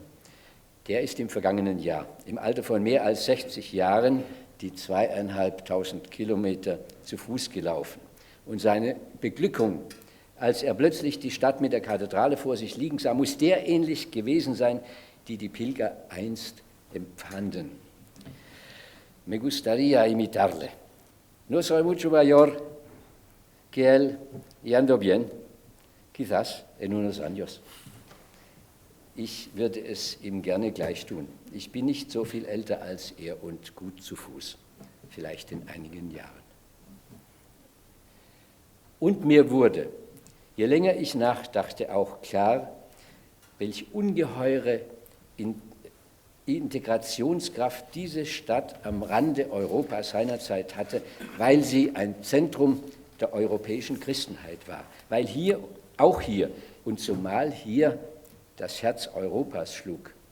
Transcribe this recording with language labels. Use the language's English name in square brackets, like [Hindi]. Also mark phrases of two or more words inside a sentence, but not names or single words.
[German] Der ist im vergangenen Jahr, im Alter von mehr als 60 Jahren, die 2.500 Kilometer zu Fuß gelaufen. Und seine Beglückung, als er plötzlich die Stadt mit der Kathedrale vor sich liegen sah, muss der ähnlich gewesen sein, die Pilger einst empfanden. [Spanish] Me gustaría imitarle. No soy mucho mayor que él y ando bien, quizás en unos años. [German] Ich würde es ihm gerne gleich tun. Ich bin nicht so viel älter als er und gut zu Fuß, vielleicht in einigen Jahren. Und mir wurde, je länger ich nachdachte, auch klar, welche ungeheure Integrationskraft diese Stadt am Rande Europas seinerzeit hatte, weil sie ein Zentrum der europäischen Christenheit war, weil hier, auch hier und zumal hier das Herz Europas schlug.